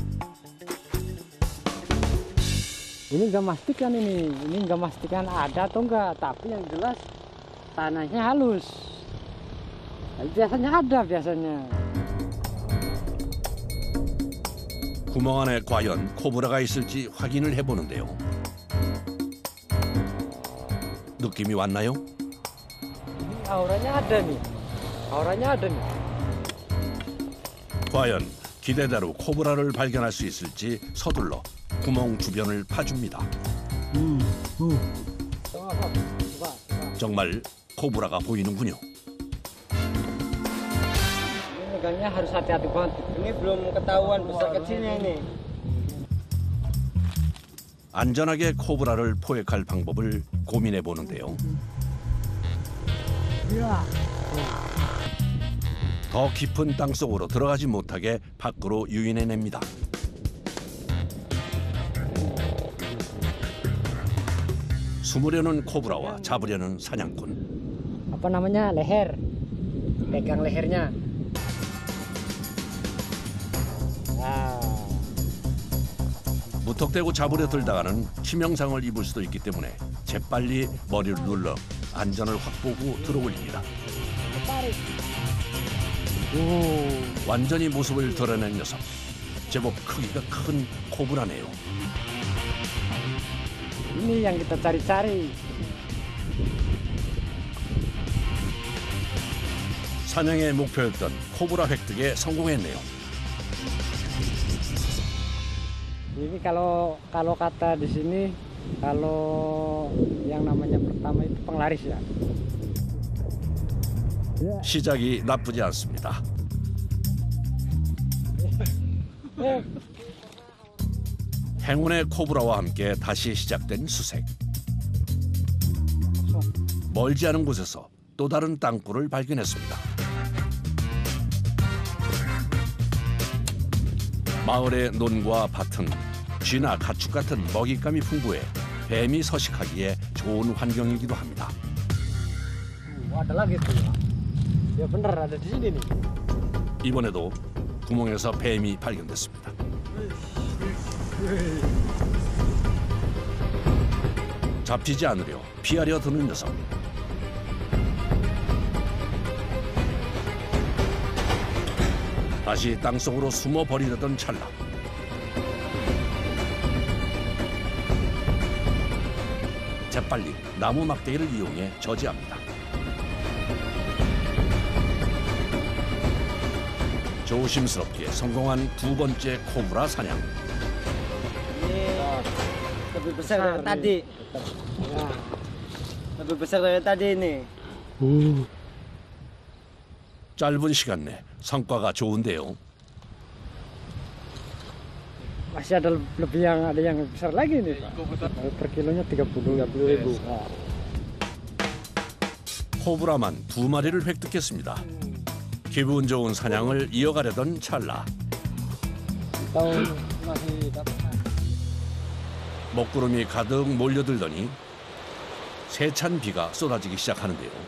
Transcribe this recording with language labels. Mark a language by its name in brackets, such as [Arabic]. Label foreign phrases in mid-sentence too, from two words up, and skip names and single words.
[Indonesian] Ini nggak memastikan ini nggak memastikan ada atau enggak, tapi yang jelas tanahnya halus. Biasanya ada biasanya. [Korean] 구멍 안에 과연 코브라가 있을지 확인을 해보는데요. 느낌이 왔나요? [Indonesian] Auranya ada nih. Auranya ada nih. [Korean] 과연 기대대로 코브라를 발견할 수 있을지 서둘러 구멍 주변을 파줍니다. 정말 코브라가 보이는군요. [Indonesian] Megangnya harus hati-hati banget. Ini belum ketahuan besar kecilnya ini. [Korean] 안전하게 코브라를 포획할 방법을 고민해 보는데요. 더 깊은 땅 속으로 들어가지 못하게 밖으로 유인해냅니다. 숨으려는 코브라와 잡으려는 사냥꾼. [Indonesian] Apa namanya, leher, pegang lehernya. [Korean] 무턱대고 잡으려 들다가는 치명상을 입을 수도 있기 때문에 재빨리 머리를 눌러 안전을 확보하고 들어올립니다. 완전히 모습을 드러낸 녀석. 제법 크기가 큰 코브라네요. [Indonesian] Ini yang kita cari-cari. [Korean] 사냥의 목표였던 코브라 획득에 성공했네요. [Indonesian] Ini kalau kata di sini, kalau yang namanya pertama itu penglaris ya. [Korean] 시작이 나쁘지 않습니다. 행운의 코브라와 함께 다시 시작된 수색. 멀지 않은 곳에서 또 다른 땅굴을 발견했습니다. 마을의 논과 밭은 쥐나 가축 같은 먹잇감이 풍부해 뱀이 서식하기에 좋은 환경이기도 합니다. [Indonesian] Ada lagi tuh ya. Ya bener ada di sini nih. [Korean] 이번에도 구멍에서 뱀이 발견됐습니다. 잡히지 않으려 피하려 드는 녀석. 다시 땅속으로 숨어 버리려던 찰나. 재빨리 나무 막대기를 이용해 저지합니다. 조심스럽게 성공한 두 번째 코브라 사냥. [Indonesian] Lebih besar dari tadi. Lebih besar dari tadi ini. [Korean] 짧은 시간 내 성과가 좋은데요. [Indonesian] Masih ada yang besar lagi nih, Pak. Per kilonya 30.000. [Korean] 코브라만 2마리를 획득했습니다. 기분 좋은 사냥을 이어가려던 찰나. 먹구름이 가득 몰려들더니 세찬 비가 쏟아지기 시작하는데요.